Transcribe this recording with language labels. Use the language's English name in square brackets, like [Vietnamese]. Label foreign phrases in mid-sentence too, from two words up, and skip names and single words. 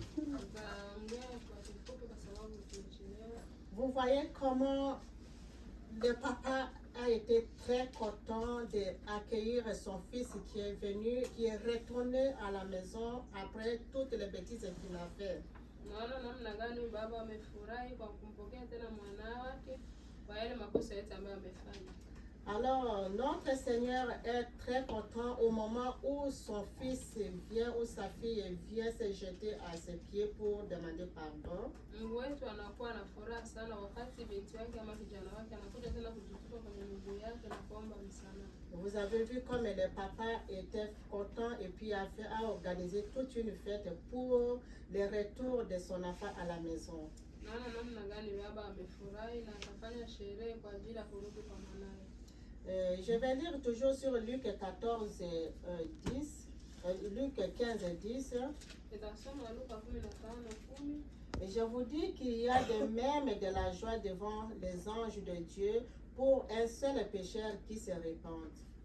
[French] Vous voyez comment le papa a été très content d'accueillir son fils qui est venu, qui est retourné à la maison après toutes les bêtises qu'il a fait. [Swahili] Baba amefurahi kwa kumpokea tena mwana wake kwa yale makosa yote ambayo amefanya. [French] Alors, notre Seigneur est très content au moment où son fils vient, ou sa fille vient se jeter à ses pieds pour demander pardon. [Swahili] Mungu wetu anakuwa na furaha sana wakati binti yake ama kijana wake anakuja tena kujitupa kwenye miguu yake na kuomba msamaha. [French] Vous avez vu comme le papa était content et puis a organisé toute une fête pour le retour de son enfant à la maison. [Swahili] Namna gani baba amefurahi na akafanya sherehe kwa ajili ya kurudi kwa mwanae. [French] Je vais lire toujours sur Luc 14, 10, Luc 15, 10. Et je vous dis qu'il y a de même de la joie devant les anges de Dieu pour un seul pécheur qui se répand.